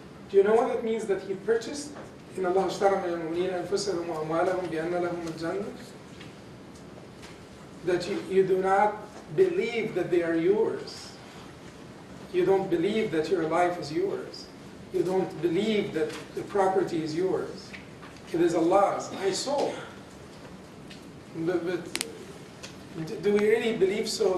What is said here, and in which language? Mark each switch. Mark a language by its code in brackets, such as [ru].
[en] Do you know what it means that He purchased? [ar] إن الله اشترى من المؤمنين أنفسهم وأموالهم بأن لهم الجنة. [en] That you do not believe that they are yours. You don't believe that your life is yours. You don't believe that the property is yours. It is Allah's. I sold. But do we really believe so?